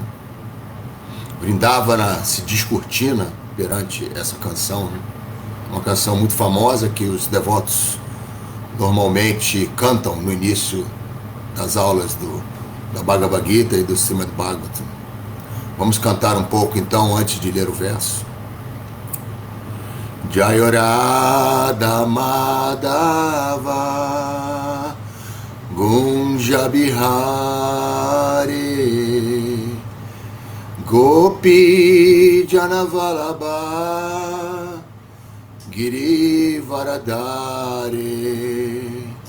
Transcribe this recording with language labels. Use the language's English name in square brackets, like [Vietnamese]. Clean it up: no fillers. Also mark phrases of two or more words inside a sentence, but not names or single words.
[Portuguese] Vrindavana se descortina perante essa canção, né? Uma canção muito famosa que os devotos normalmente cantam no início das aulas da Bhagavad Gita e do Srimad Bhagavatam. Vamos cantar um pouco então antes de ler o verso. [Sanskrit] Jayarada Madhava Gunja Bihari Gopi Janavalabha Giri Varadari